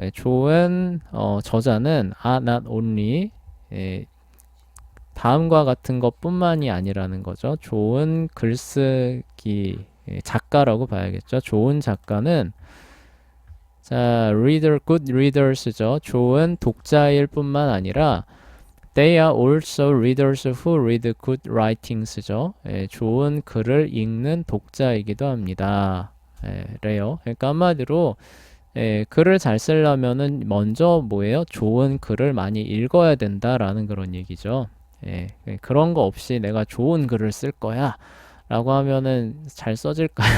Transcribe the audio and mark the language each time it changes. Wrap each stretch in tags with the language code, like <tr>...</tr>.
<ko>좋은 저자는</ko> <en>are not only</en> <ko>다음과 같은 것뿐만이 아니라는 거죠. 좋은 글쓰기 작가라고 봐야겠죠. 좋은 작가는 자,</ko> <en>good readers</en> <ko>죠. 좋은 독자일 뿐만 아니라</ko> <en>they are also readers who read good writings죠.</en> <ko>좋은 글을 읽는 독자이기도 합니다. 래요. 그러니까 한마디로 글을 잘 쓰려면은 먼저 뭐예요? 좋은 글을 많이 읽어야 된다라는 그런 얘기죠. 그런 거 없이 내가 좋은 글을 쓸 거야 라고 하면은 잘 써질까요?</ko>